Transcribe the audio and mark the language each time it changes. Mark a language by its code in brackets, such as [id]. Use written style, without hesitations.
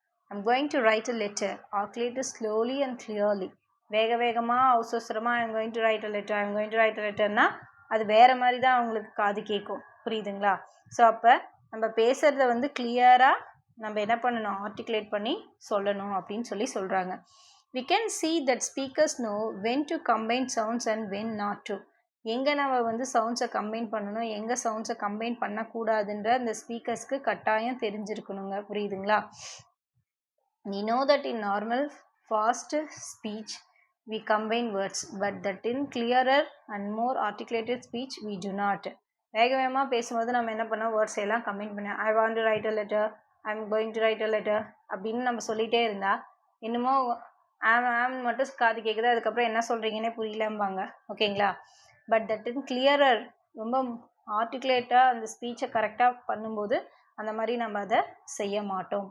[en] I'm going to write a letter. Articulate slowly and clearly. [ta] வேகமாக அவசரமாக [en] I'm going to write a letter, [ta] I'm going to write a letterனா அது வேறு மாதிரி தான் அவங்களுக்கு காது கேட்கும், புரியுதுங்களா? ஸோ அப்போ நம்ம பேசுகிறத வந்து கிளியராக நம்ம என்ன பண்ணணும், ஆர்டிகுலேட் பண்ணி சொல்லணும் அப்படின்னு சொல்கிறாங்க. [en] We can see that speakers know when to combine sounds and when not to. [ta] எங்கே நம்ம வந்து சவுண்ட்ஸை கம்பைன் பண்ணணும், எங்கே சவுண்ட்ஸை கம்பைன் பண்ணக்கூடாதுன்ற அந்த ஸ்பீக்கர்ஸ்க்கு கட்டாயம் தெரிஞ்சிருக்கணுங்க, புரியுதுங்களா? [en] We know that in normal fast speech we combine words, but that in clearer and more articulated speech we do not. [ta] வேகமாக பேசும்போது நம்ம என்ன பண்ணோம், வேர்ட்ஸ் எல்லாம் கம்பைன் பண்ண [en] I want to write a letter, [ta] I am going to right a letter அப்படின்னு நம்ம சொல்லிகிட்டே இருந்தால் இன்னுமோ ஆம் மட்டும் காது கேட்குது, அதுக்கப்புறம் என்ன சொல்கிறீங்கன்னே புரியலம்பாங்க. ஓகேங்களா? [en] but that in clearer [ta] ரொம்ப ஆர்டிகுலேட்டாக அந்த ஸ்பீச்சை கரெக்டாக பண்ணும்போது அந்த மாதிரி நம்ம அதை செய்ய மாட்டோம்.